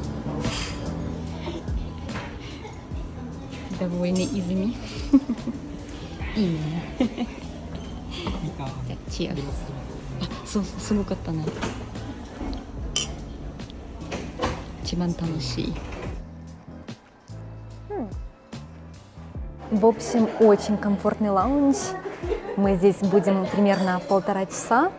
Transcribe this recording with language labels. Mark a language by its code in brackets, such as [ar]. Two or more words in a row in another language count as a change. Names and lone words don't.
[ru] Довольный Изми. Именно. Чек. С [ja] ごかったね。一番楽しい。 [ru] В общем, очень комфортный лаунж. Мы здесь будем примерно 1,5 часа.